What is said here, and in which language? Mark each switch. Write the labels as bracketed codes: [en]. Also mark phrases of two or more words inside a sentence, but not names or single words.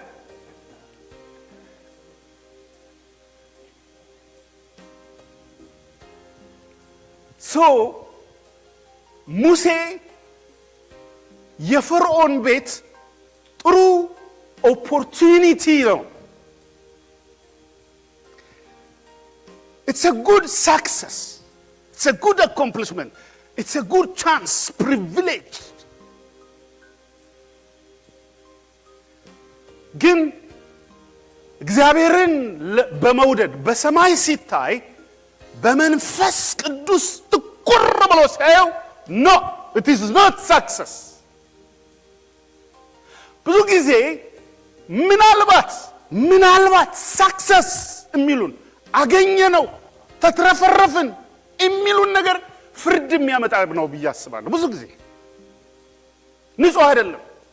[am] ሶ ሙሴ የፈርዖን ቤት ጥሩ ኦፖርቹኒቲ ነው [en] it's a good success it's a good accomplishment it's a good chance privilege [am] ግን እግዚአብሔርን በመውደድ በሰማይ ሲታይ በመንፈስ ቅዱስ ትኩር ብሎ ሲያየው [en] no it is not success [am] ብዙ ጊዜ ምናልባት ሰክሰስ የሚሉን አገኘነው ተትረፈረፍን የሚሉን ነገር ፍርድ የሚያመጣ ነው ብዬ አስባለሁ ብዙ ጊዜ ንጹህ አይደለም